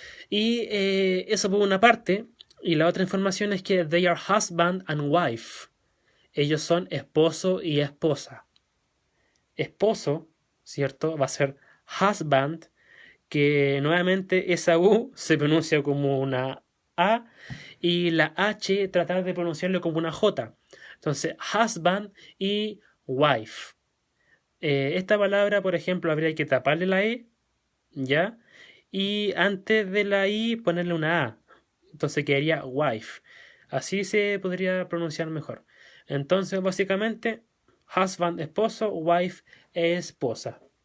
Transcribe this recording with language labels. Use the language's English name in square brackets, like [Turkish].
[Spanish] Y eso por una parte, y la otra información es que [English] they are husband and wife. [Spanish] ellos son esposo y esposa. Esposo, ¿cierto? Va a ser husband, que nuevamente esa U se pronuncia como una A y la H tratar de pronunciarlo como una J. Entonces, husband y wife. Esta palabra, por ejemplo, habría que taparle la E, ¿ya? Y antes de la I ponerle una A. Entonces quedaría wife. Así se podría pronunciar mejor. Entonces, básicamente, husband, esposo, wife, esposa.